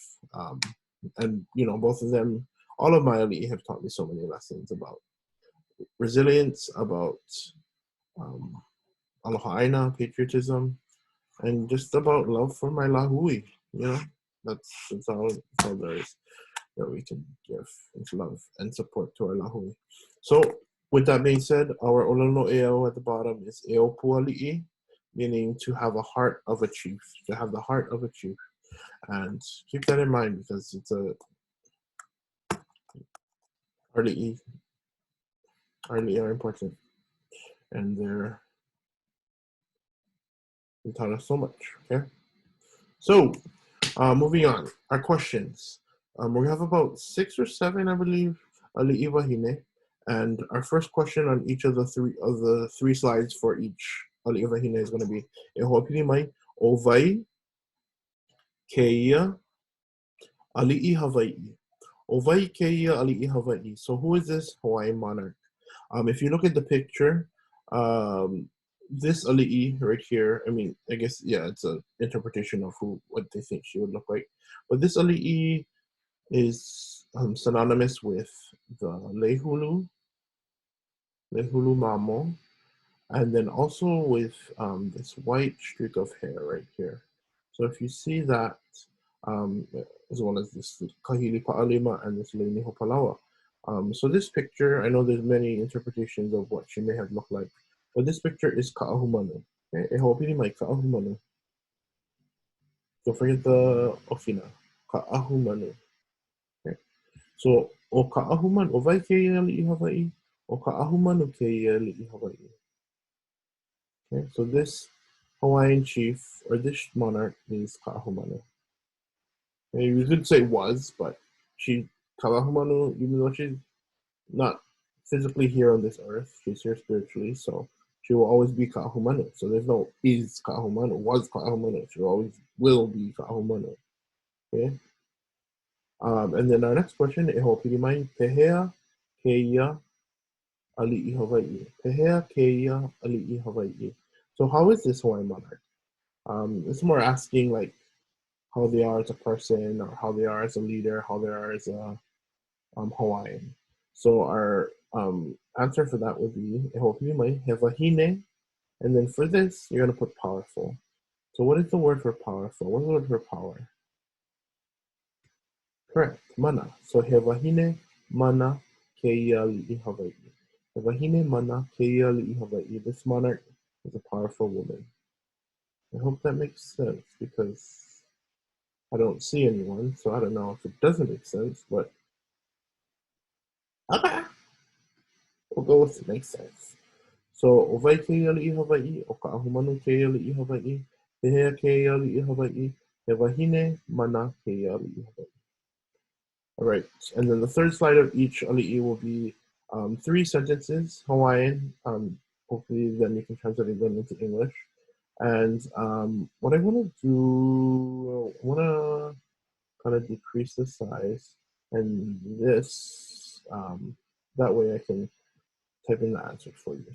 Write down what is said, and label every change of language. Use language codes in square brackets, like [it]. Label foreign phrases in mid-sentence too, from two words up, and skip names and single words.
[en] And both of them, all of my ali'i have taught me so many lessons about resilience, about [haw] aloha aina, [en] patriotism, and just about love for my lahui. That's all there is that we can give love and support to our lahui. So with that being said, our [haw] ʻŌLELO ʻEAU [en] at the bottom is [haw] ʻEo puali'i, [en] meaning to have a heart of a chief, to have the heart of a chief. And keep that in mind because it's our ali'i are important, and they taught us so much. Okay, so moving on, our questions. We have about 6 or 7, I believe, [haw] Aliʻi Wahine, [en] and our first question on each of the three slides for each Aliʻi Wahine is going to be [haw] e hoʻopili mai o wai keia Aliʻi Hawaii. O wai keia Aliʻi Hawaii. [en] So who is this Hawaiian monarch? If you look at the picture, this ali'i right here, I mean, I guess, yeah, it's an interpretation of what they think she would look like. But this ali'i is synonymous with the [haw] lehulu mamo, [en] and then also with this white streak of hair right here. So if you see that, as well as this [haw] kahili pa'alima [en] and this [haw] leini hopalawa. [en] So this picture, I know there's many interpretations of what she may have looked like, but this picture is ka'ahumanu. Okay? [haw] E ho'opili mai ka'ahumanu. [en] Don't forget the ofina, ka'ahumanu. Okay? [haw] So o ka'ahumanu, o vai keia li'i Hawaii, o ka'ahumanu keia li'i Hawaii. [en] Okay? So this Hawaiian chief, or this monarch, is ka'ahumanu. Okay? You could say was, but ka'ahumanu, even though she's not physically here on this earth, she's here spiritually, so she will always be ka'ahumanu. So there's no is ka'ahumanu, was ka'ahumanu. She always will be ka'ahumanu. Okay? And then our next question, [haw] e ho'opili mai, pehea keia ali'i Hawaii. Pehea keia ali'i Hawaii. [en] So how is this Hawaiian monarch? It's more asking like how they are as a person, or how they are as a leader, how they are as a Hawaiian. So our answer for that would be [haw] e ho'opili mai, he wahine. [en] And then for this, you're going to put powerful. So what is the word for powerful? What is the word for power? Correct, mana. [haw] So he wahine mana keia li'i Hawaii. He wahine mana keia li'i Hawaii. [en] This monarch is a powerful woman. I hope that makes sense because I don't see anyone, so I don't know if it doesn't make sense, but okay. we'll go with it makes sense. So, [haw] o vai ke aliʻi Hawaii, o ka ahumanu ke aliʻi Hawaii, he hea ke aliʻi Hawaii, he wahine mana ke aliʻi Hawaii. [en] All right, and then the third slide of each aliʻi will be 3 sentences, Hawaiian. Hopefully then you can translate them into English. And what I want to do, I want to kind of decrease the size and this, that way I can type in the answers for you.